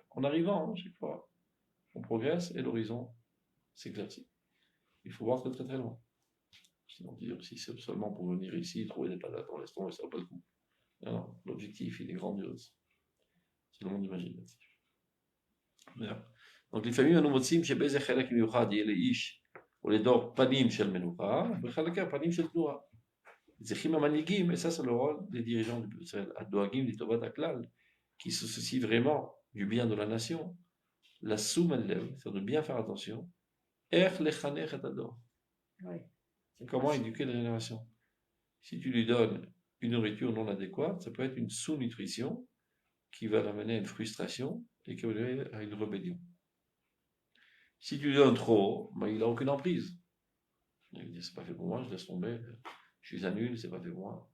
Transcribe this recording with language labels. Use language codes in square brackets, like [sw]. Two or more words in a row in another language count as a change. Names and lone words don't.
[fr] En arrivant, chaque fois, on progresse et l'horizon s'éclaircit. Il faut voir très très très loin. Sinon, dire si c'est seulement pour venir ici, trouver des patates dans l'estomac, ça ne vaut pas le coup. Non, l'objectif, il est grandiose. C'est le monde imaginatif. Donc, [he] לפעמים אנו מוצאים שבאיזה חלק מיוחד יהיה לאיש או לדור פנים של מנוחה, בחלקי הפנים של תנועה. צריכים המנהיגים, [fr] et ça c'est le rôle des dirigeants du peuple, [he] הדואגים לטובת הכלל, [fr] qui se soucient vraiment du bien de la nation, [he] לשום הלב, [fr] c'est de bien faire attention, [he] איך לחנך את הדור. [fr] Comment éduquer la génération? Si tu lui donnes une nourriture non adéquate, ça peut être une sous-nutrition qui va l'amener à une frustration et qui va l'amener à une rébellion. Si tu lui donnes trop, ben, il n'a aucune emprise. Il dit, c'est pas fait pour moi, je laisse tomber, je suis un nul, c'est pas fait pour moi.